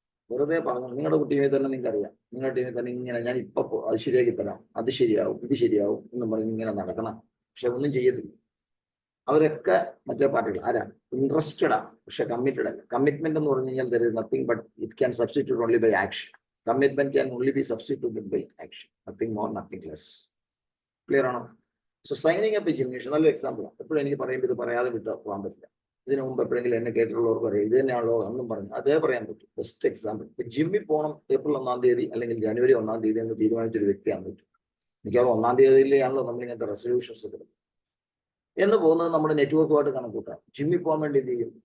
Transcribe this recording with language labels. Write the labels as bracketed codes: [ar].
[ml] വെറുതെ പറഞ്ഞു, നിങ്ങളുടെ ടീമിൽ തന്നെ നിങ്ങൾക്ക് അറിയാം, നിങ്ങളുടെ ടീമിൽ തന്നെ ഇങ്ങനെ ഞാൻ ഇപ്പൊ അത് ശരിയാക്കി തരാം, അത് ശരിയാവും, ഇത് ശരിയാവും എന്ന് പറഞ്ഞ് ഇങ്ങനെ നടക്കണം, പക്ഷെ ഒന്നും ചെയ്യത്തില്ല. അവരൊക്കെ മറ്റേ പാർട്ടികൾ ആരാണ്? ഇൻട്രസ്റ്റഡ് ആണ്, പക്ഷെ കമ്മിറ്റഡ് അല്ല. കമ്മിറ്റ്മെന്റ് എന്ന് പറഞ്ഞു കഴിഞ്ഞാൽ [en] There is nothing but it can substitute only by action. Commitment can only be substituted by action. Nothing more, nothing less. [ml] Clear ആണോ? സോ സൈനിങ് അപ്പ് ജിംനേഷ്യം നല്ലൊരു എക്സാമ്പിൾ ആണ്. എപ്പോഴും എനിക്ക് പറയുമ്പോൾ ഇത് പറയാതെ വിട്ട് പോകാൻ പറ്റില്ല. ഇതിനു മുമ്പ് എപ്പോഴെങ്കിലും എന്നെ കേട്ടിട്ടുള്ളവർക്ക് പറയാം ഇത് തന്നെയാണല്ലോ അന്നും പറഞ്ഞു, അതേ പറയാൻ പറ്റും. Best example. ഇപ്പൊ ജിമ്മിൽ പോകണം ഏപ്രിൽ 1 തീയതി അല്ലെങ്കിൽ ജനുവരി 1 തീയതി എന്ന് തീരുമാനിച്ചൊരു വ്യക്തിയാണ് പറ്റും. മിക്കവാറും 1 തീയതിയിലാണല്ലോ നമ്മൾ ഇങ്ങനത്തെ റെസൊല്യൂഷൻസ് എടുക്കുന്നത്. എന്ന് പോകുന്നത് നമ്മുടെ നെറ്റ്വർക്കുമായിട്ട് കണക്കൂട്ടാം. ജിമ്മിൽ പോകാൻ വേണ്ടി എന്ത് ചെയ്യും?